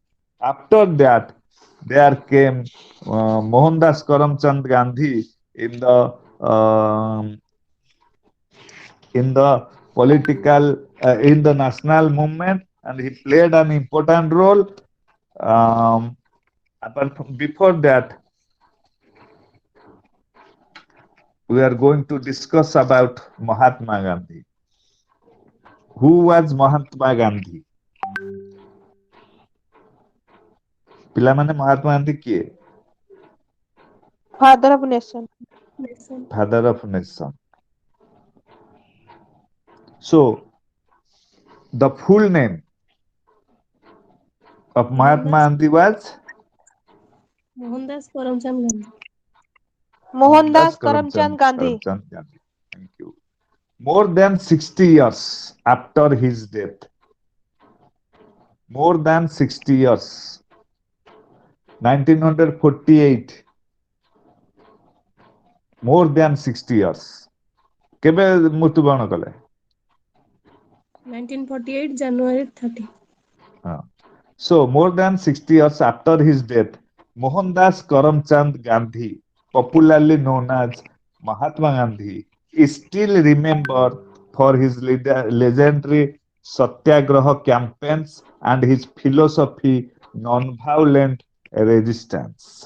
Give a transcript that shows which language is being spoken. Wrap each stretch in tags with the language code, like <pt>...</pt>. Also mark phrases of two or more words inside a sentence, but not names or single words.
<en>After that, there came Mohandas Karamchand Gandhi in um the political in the national movement, and he played an important role. Um, before that, we are going to discuss about Mahatma Gandhi. Who was Mahatma Gandhi?</en> <or>ପିଲାମାନେ ମହାତ୍ମା ଗାନ୍ଧୀ କିଏ?</or> <en>Father of nation. Nation. Father of nation. So the full name of Mahatma Mohandas Gandhi was Mohandas Karamchand Gandhi. Mohandas Mohandas Karamchand Gandhi. Karamchand Gandhi. Thank you. More than 60 years after his death, more than 60 years, 1948, more than 60 years.</en> <or>କେବେ ମୃତ୍ୟୁବରଣ କଲେ?</or> <en>1948 January 30.</en> <or>ହଁ.</or> <en>So, more than 60 years after his death, Mohandas Karamchand Gandhi, popularly known as Mahatma Gandhi, is still remembered for his legendary Satyagraha campaigns and his philosophy non-violent resistance.</en>